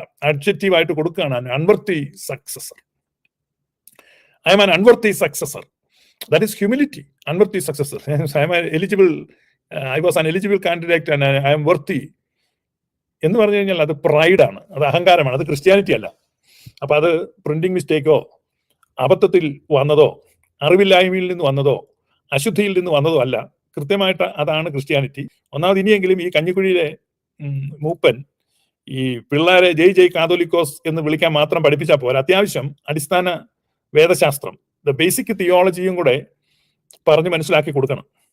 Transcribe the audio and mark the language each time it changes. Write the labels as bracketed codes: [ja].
[ml] Adjective ആയിട്ട് കൊടുക്കുകയാണ്, [en] Unworthy successor. I am an unworthy successor. That is humility, unworthy successor. I am eligible, I was an eligible candidate and I am worthy [ml] എന്ന് പറഞ്ഞു കഴിഞ്ഞാൽ അത് പ്രൈഡാണ്, അത് അഹങ്കാരമാണ്, അത് ക്രിസ്ത്യാനിറ്റി അല്ല. അപ്പൊ അത് പ്രിന്റിംഗ് മിസ്റ്റേക്കോ അബദ്ധത്തിൽ വന്നതോ അറിവില്ലായ്മയിൽ നിന്ന് വന്നതോ അശുദ്ധിയിൽ നിന്ന് വന്നതോ അല്ല. കൃത്യമായിട്ട് അതാണ് ക്രിസ്ത്യാനിറ്റി. ഒന്നാമത് ഇനിയെങ്കിലും ഈ കഞ്ഞിക്കുഴിയിലെ മൂപ്പൻ ഈ പിള്ളേരെ ജയ് കാതോലിക്കോസ് എന്ന് വിളിക്കാൻ മാത്രം പഠിപ്പിച്ചാൽ പോരാ, അത്യാവശ്യം അടിസ്ഥാന വേദശാസ്ത്രം, ബേസിക് തിയോളജിയും കൂടെ പറഞ്ഞ് മനസ്സിലാക്കി കൊടുക്കണം.